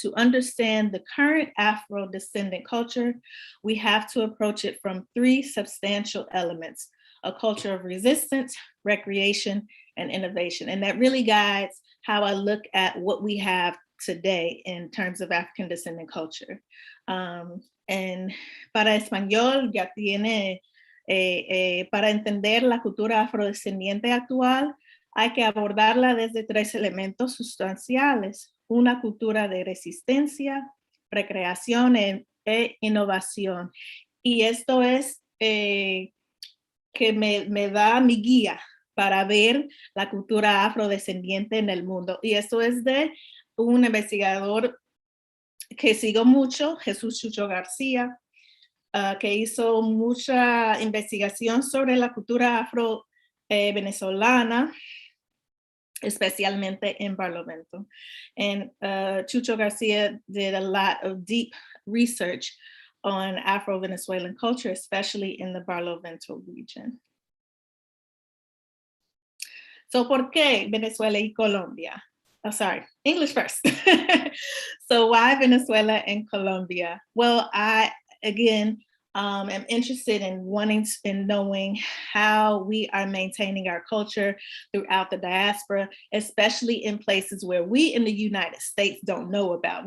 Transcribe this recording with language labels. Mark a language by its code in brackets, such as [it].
[en] To understand the current Afro-descendant culture, we have to approach it from three substantial elements: a culture of resistance, recreation, and innovation. And that really guides how I look at what we have today in terms of African descendant culture. And [es] para español ya tiene, para entender la cultura afrodescendiente actual, hay que abordarla desde tres elementos sustanciales: una cultura de resistencia, recreación e innovación. Y esto es que me da mi guía para ver la cultura afrodescendiente en el mundo. Y eso es de un investigador que sigo mucho, Jesús Chucho García, que hizo mucha investigación sobre la cultura afro-venezolana, especialmente en Barlovento. [en] And Chucho Garcia did a lot of deep research on Afro-Venezuelan culture, especially in the Barlovento region. So, [es] ¿por qué Venezuela y Colombia? [en] Oh, sorry, English first. So why Venezuela and Colombia? Well, I, again, am interested in knowing how we are maintaining our culture throughout the diaspora, especially in places where we in the United States don't know about.